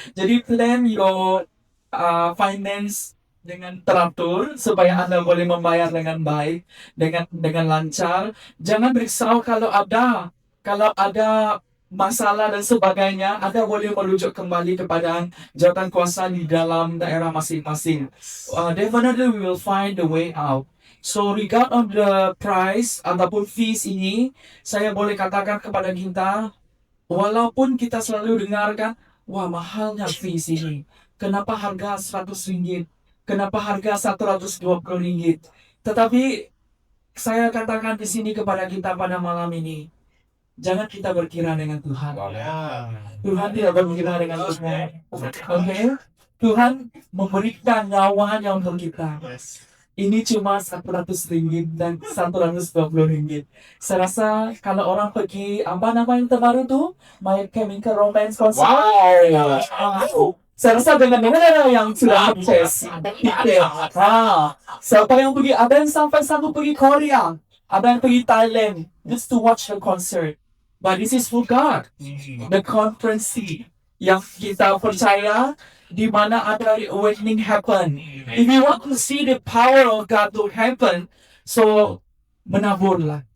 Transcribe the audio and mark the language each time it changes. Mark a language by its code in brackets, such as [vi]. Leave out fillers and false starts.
[ms] Jadi [en] plan your finance [ms] dengan teratur supaya Anda boleh membayar dengan baik, dengan lancar. Jangan risau kalau ada masalah dan sebagainya. Anda boleh merujuk kembali kepada jawatan kuasa di dalam daerah masing-masing. [en] Definitely we will find the way out. So regard on the price [ms] ataupun fees ini, saya boleh katakan kepada kita, walaupun kita selalu dengarkan, wah mahalnya fees ini. Kenapa harga RM100? Kenapa harga RM120? Tetapi saya katakan di sini kepada kita pada malam ini, jangan kita berkira dengan Tuhan. Tuhan tidak berkira dengan Tuhan. Okay? Tuhan memberikan nyawanya untuk kita. Ini cuma RM100 dan RM120. Saya rasa kalau orang pergi, apa nama yang terbaru tuh? [en] My Chemical Romance Concert. Wow. [ms] Saya rasa dengan yang sudah sukses. Siapa yang pergi? Ada yang sampai satu pergi Korea. Ada yang pergi Thailand. [en] Just to watch the concert. But this is for God. The conference [ms] yang kita percaya di mana ada [en] awakening happen. If you want to see the power of God to happen, [ms] so menaburlah